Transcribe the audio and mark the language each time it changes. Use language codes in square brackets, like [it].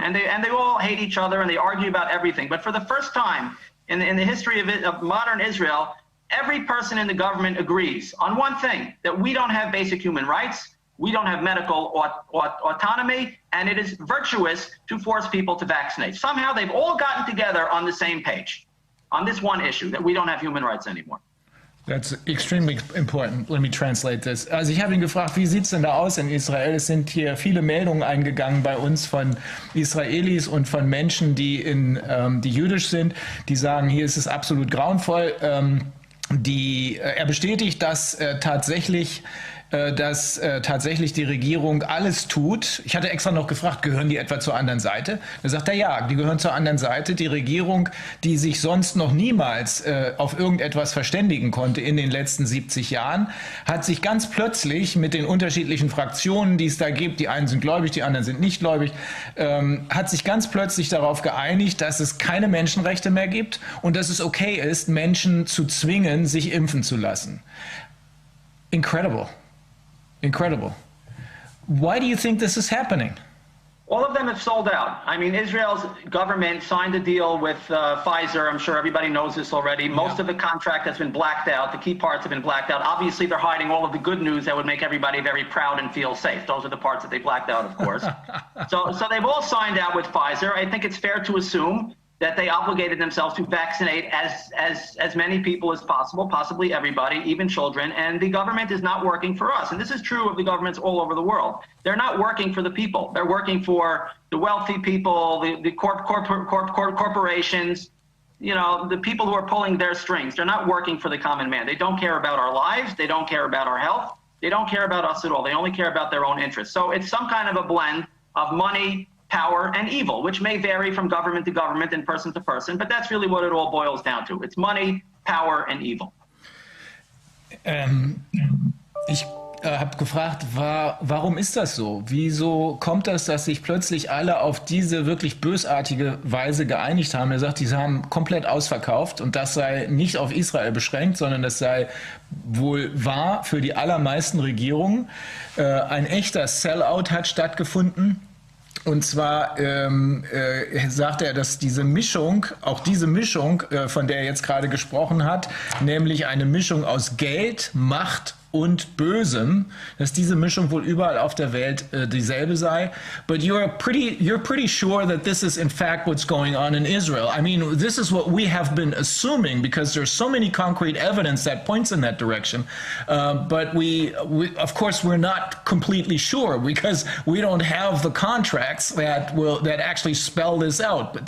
[en] And they all hate each other, and they argue about everything. But for the first time in the history of modern Israel, every person in the government agrees on one thing, that we don't have basic human rights, we don't have medical autonomy, and it is virtuous to force people to vaccinate. Somehow they've all gotten together on the same page on this one issue, that we don't have human rights anymore. That's extremely important. Let me translate this. [de] Also ich habe ihn gefragt, wie sieht es denn da aus in Israel? Es sind hier viele Meldungen eingegangen bei uns von Israelis und von Menschen, die jüdisch sind, die sagen, hier ist es absolut grauenvoll. Er bestätigt, dass tatsächlich dass tatsächlich die Regierung alles tut. Ich hatte extra noch gefragt, gehören die etwa zur anderen Seite? Da sagt er, ja, die gehören zur anderen Seite. Die Regierung, die sich sonst noch niemals auf irgendetwas verständigen konnte in den letzten 70 Jahren, hat sich ganz plötzlich mit den unterschiedlichen Fraktionen, die es da gibt, die einen sind gläubig, die anderen sind nicht gläubig, hat sich ganz plötzlich darauf geeinigt, dass es keine Menschenrechte mehr gibt und dass es okay ist, Menschen zu zwingen, sich impfen zu lassen. [en] Incredible. Incredible. Why do you think this is happening? All of them have sold out. I mean, Israel's government signed a deal with Pfizer. I'm sure everybody knows this already. Most of the contract has been blacked out. The key parts have been blacked out. Obviously, they're hiding all of the good news that would make everybody very proud and feel safe. Those are the parts that they blacked out, of course. So they've all signed out with Pfizer. I think it's fair to assume that they obligated themselves to vaccinate as many people as possible, possibly everybody, even children, and the government is not working for us. And this is true of the governments all over the world. They're not working for the people. They're working for the wealthy people, the corporations, you know, the people who are pulling their strings. They're not working for the common man. They don't care about our lives. They don't care about our health. They don't care about us at all. They only care about their own interests. So it's some kind of a blend of money, power, and evil, which may vary from government to government and person to person, but that's really what it all boils down to. It's money, power, and evil. [de] Ich habe gefragt, warum ist das so? Wieso kommt das, dass sich plötzlich alle auf diese wirklich bösartige Weise geeinigt haben? Er sagt, die haben komplett ausverkauft und das sei nicht auf Israel beschränkt, sondern das sei wohl wahr für die allermeisten Regierungen. Ein echter Sellout hat stattgefunden. Und zwar sagt er, dass diese Mischung, auch diese Mischung, von der er jetzt gerade gesprochen hat, nämlich eine Mischung aus Geld, Macht und Bösem, dass diese Mischung wohl überall auf der Welt dieselbe sei. [en] But you're pretty sure that this is in fact what's going on in Israel. I mean, this is what we have been assuming because there's so many concrete evidence that points in that direction. But we of course we're not completely sure because we don't have the contracts that actually spell this out.